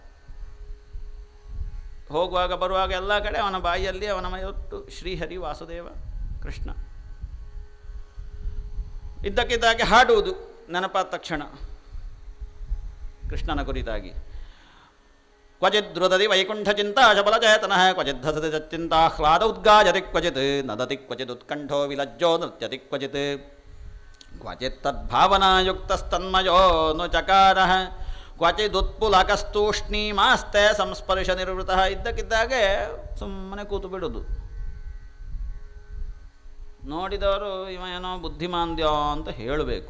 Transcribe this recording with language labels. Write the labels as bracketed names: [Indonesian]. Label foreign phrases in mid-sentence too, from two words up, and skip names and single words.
[Kannada] ಹೋಗುವಾಗ ಬರುವಾಗ ಎಲ್ಲ ಕಡೆ ಅವನ ಬಾಯಿಯಲ್ಲಿ ಅವನ ಮೈಯೊಟ್ಟು ಶ್ರೀಹರಿ, ವಾಸುದೇವ, ಕೃಷ್ಣ. ಇದ್ದಕ್ಕಿದ್ದಾಗೆ ಹಾಡುವುದು ನೆನಪಾದ ತಕ್ಷಣ ಕೃಷ್ಣನ ಕುರಿತಾಗಿ. [Sanskrit] ಕ್ವಚಿದ್ರುದತಿ ವೈಕುಂಠ ಚಿಂತಾ ಶಬಲಚೇತನಃ ಕ್ವಚಿದ್ಧಸತಿ ಚಿಂತಾಹ್ಲಾದ ಉದ್ಗಾಯತಿ ಕ್ವಚಿತ್ ನದತಿ ಕ್ವಚಿತ್ ಉತ್ಕಂಠೋ ವಿಲಜ್ಜೋ ನೃತ್ಯತಿ ಕ್ವಚಿತ್ ಕ್ವಚಿತ್ ತದ್ಭಾವನಾಯುಕ್ತಸ್ತನ್ಮಯೋ ನು ಚಕಾರಃ ಕ್ವಚಿದುತ್ಪುಲಕಸ್ತೂಷ್ಣೀಮಾಸ್ತೆ ಸಂಸ್ಪರ್ಶ ನಿರ್ವೃತಃ. [Kannada] ಇದ್ದಕ್ಕಿದ್ದಾಗೆ ಸುಮ್ಮನೆ ಕೂತು ಬಿಡೋದು. ನೋಡಿದವರು ಇವ ಏನೋ ಬುದ್ಧಿಮಾಂದ್ಯ ಅಂತ ಹೇಳಬೇಕು.